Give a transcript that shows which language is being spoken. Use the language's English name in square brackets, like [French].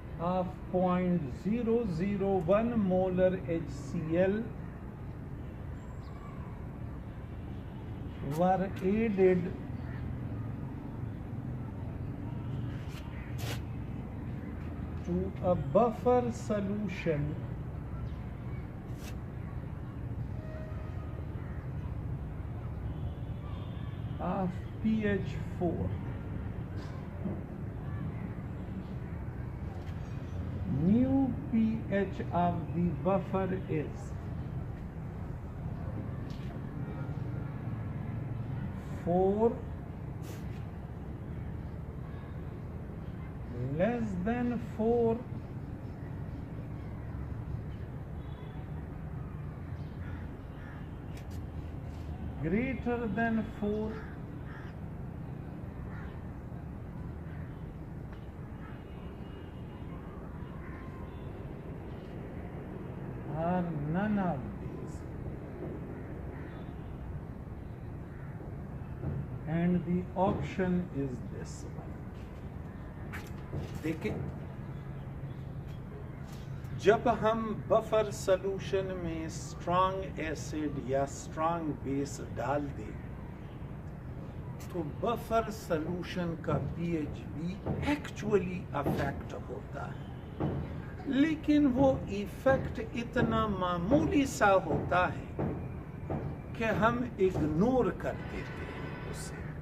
[English] of 0.001 molar HCl were added to a buffer solution of pH 4. New pH of the buffer is 4 less than 4 greater than 4 or none of these. And the option is this one. [Urdu] دیکھیں, جب ہم buffer solution میں strong acid یا strong بیس ڈال دیں تو buffer solution کا P H بھی ایکچولی افیکٹ ہوتا ہے, لیکن وہ ایفیکٹ اتنا معمولی سا ہوتا ہے کہ ہم اگنور کر دیتے ہیں اسے.